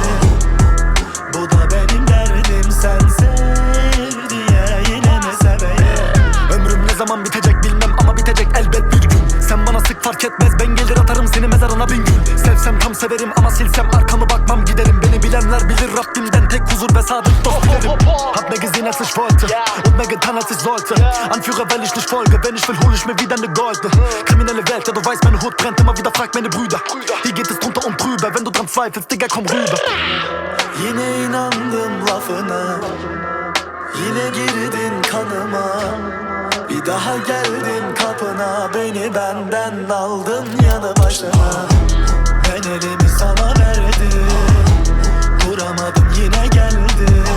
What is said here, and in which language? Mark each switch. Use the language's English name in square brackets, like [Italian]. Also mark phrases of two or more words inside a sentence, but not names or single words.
[Turkish] Bu da benim derdim, sen sev diye yine mi seveyim? Ömrüm ne zaman bitecek bilmem ama bitecek elbet bir gün. Sen bana sık fark etmez, ben gelir atarım seni mezarına bin gül. Sevsem tam severim ama silsem arkamı bakmam giderim. Beni bilenler bilir, Rabbimden tek huzur ve sadık dost dilerim. [German] Hab mir gesehen als ich wollte und mehr getan als ich sollte. Anführer weil ich nicht folge, wenn ich will hol ich mir wieder ne Goldene. Kriminelle Welt, ja du weißt meine Hut brennt immer wieder, frag meine Brüder. Hier geht es drunter und drüber, wenn du dran zweifelst, Digga komm rüber. [Turkish] Yine inandım lafına, yine girdin kanıma. Bir daha geldim kapına, beni benden aldın yanı başına. Ben elimi sana verdim, duramadım yine geldi.